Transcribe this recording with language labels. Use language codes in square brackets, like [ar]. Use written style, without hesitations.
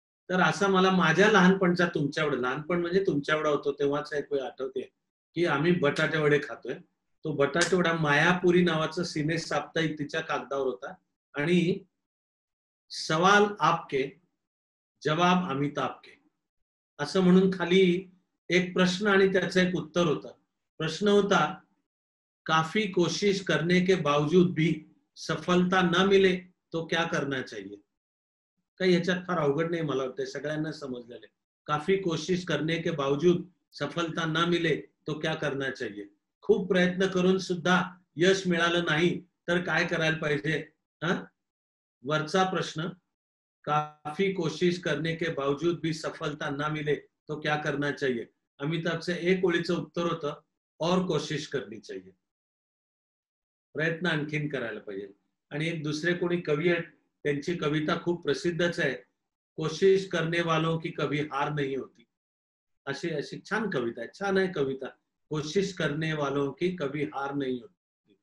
[mr] तर असा मला माझ्या लहानपणचा, तुमच्या एवढं लहानपण म्हणजे तुमच्या एवढा होतो तेव्हाच एक वेळ आठवते की आम्ही बटाटे वडे खातोय. तो बटाटे वडा मायापुरी नावाचं सिने साप्ताहिक तिच्या कागदावर होता आणि [hi] सवाल आपके जवाब अमिताभ के [mr] असं म्हणून खाली एक प्रश्न आणि त्याचं एक उत्तर होता. प्रश्न होता, [hi] काफी कोशिश करने के बावजूद भी सफलता न मिले तो क्या करना चाहिए. [mr] काही ह्याच्यात फार अवघड नाही, मला वाटतं सगळ्यांना समजलेलं. [hi] काफी कोशिश करने के बावजूद सफलता न मिले तो क्या करना चाहिए. [mr] खूप प्रयत्न करून सुद्धा यश मिळालं नाही तर काय करायला पाहिजे. वरचा प्रश्न, [hi] काफी कोशिश करने के बावजूद भी सफलता ना मिले तो क्या करना चाहिए. [mr] अमिताभचं एक ओळीचं उत्तर होतं, [hi] और कोशिश करनी चाहिए. [mr] प्रयत्न आणखीन करायला पाहिजे. आणि एक दुसरे कोणी कवी आहेत, त्यांची कविता खूप प्रसिद्धच आहे, [hi] कोशिश करने वालों की कभी हार नहीं होती. [mr] अशी अशी छान कविता आहे, छान आहे कविता. [hi] कोशिश करने वालों की कभी हार नहीं होती.